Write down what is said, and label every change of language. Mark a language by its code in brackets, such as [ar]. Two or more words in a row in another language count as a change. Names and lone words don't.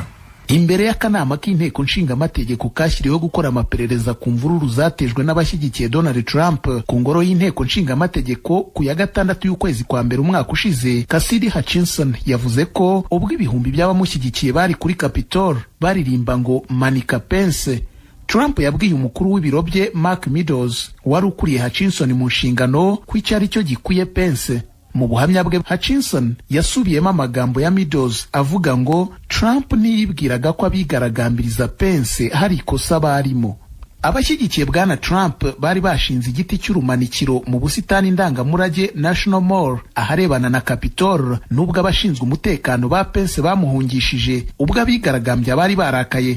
[rw] Imbere y'akanama k'inteko nshinga amategeko kashyiriweho gukora amaperereza ku mvururu zatejwe n'abashyigikiye Donald Trump ku ngoro y'inteko nshinga amategeko ku ya 6 y'ukwezi kwa mbere umwaka ushize, Cassidy Hutchinson yavuze ko ubwo ibihumbi by'abamushyigikiye bari kuri Capitol baririmba ngo Manika Pence, Trump yabwiye umukuru w'ibiro bye Mark Meadows wari ukuriye Hutchinson mu nshingano ko icyari cyo gikwiye Pence. Mu buhamya bwe Hutchinson yasubiyemo amagambo ya Meadows avuga ngo Trump ntiyibwiraga ko abigaragambiriza Pence hari ikosa barimo. Abashyigikiye bwana Trump bari bashinze igiti cy'urumanikiro mu busitani ndangamurage National Mall aharebana na Capitol, nubwo abashinzwe umutekano ba Pence bamuhungishije ubwo abigaragambya bari barakaye.